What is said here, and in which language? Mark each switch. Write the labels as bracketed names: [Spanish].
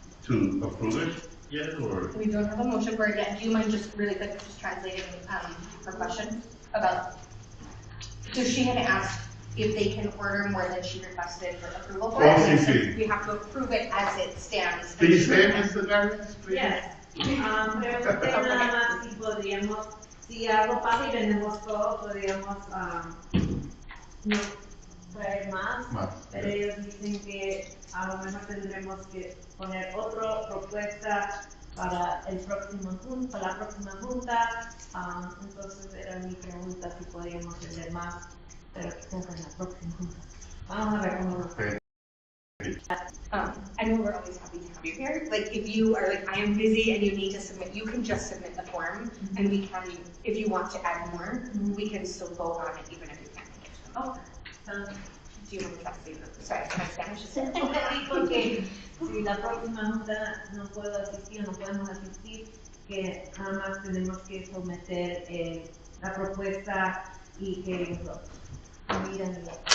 [English] To approve it yet, or? We don't have a motion for it yet. Do you mind just really quick just translating her question about, so she had asked if they can order more than she requested for approval for Oh, it. [Spanish] sí. [English] We have to approve it as it stands. Please say, Mr. Darius, please. Yes. [Spanish] Pregunté nada más si podríamos, si algo pasa y vendemos todo, podríamos no traer más, pero ellos dicen que a lo mejor tendremos que poner otra propuesta para la próxima junta. Entonces era mi pregunta si podríamos vender más, pero quizás en la próxima junta. Vamos a ver cómo nos va. [English] I know we're always happy to have you here. Like if you are like, I am busy and you need to submit, you can just submit the form, and we can, if you want to add more, we can still vote on it even if you can't make it. Okay. Do you want to say that? Sorry, my Spanish is [Spanish] Porque si la próxima junta no puedo asistir, no podemos asistir, que nada más tenemos que someter la propuesta y que ellos lo miren.